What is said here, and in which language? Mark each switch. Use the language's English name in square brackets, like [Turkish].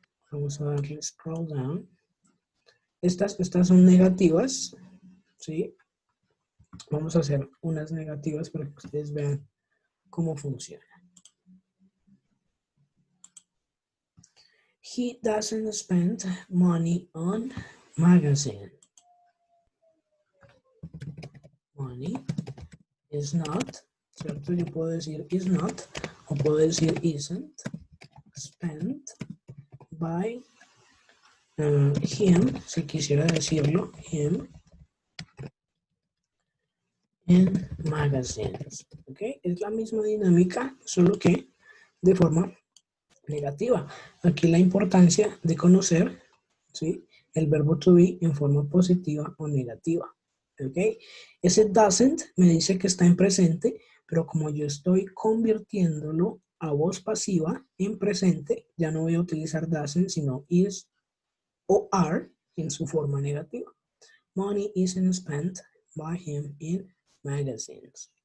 [Spanish] Vamos a darle scroll down. Estas son negativas, ¿sí? Vamos a hacer unas negativas para que ustedes vean cómo funciona. [English] He doesn't spend money on magazine. Money is not, [Spanish] ¿cierto? Yo puedo decir [English] is not [Spanish] o puedo decir [English] isn't spent by him, [Spanish] si quisiera decirlo, [English] him in magazines. ¿Ok? [Spanish] Es la misma dinámica, solo que de forma negativa. Aquí la importancia de conocer, ¿sí?, el verbo to be en forma positiva o negativa. ¿Ok? Ese doesn't me dice que está en presente, pero como yo estoy convirtiéndolo a voz pasiva en presente, ya no voy a utilizar doesn't, sino is o are en su forma negativa. [English] Money isn't spent by him in magazines.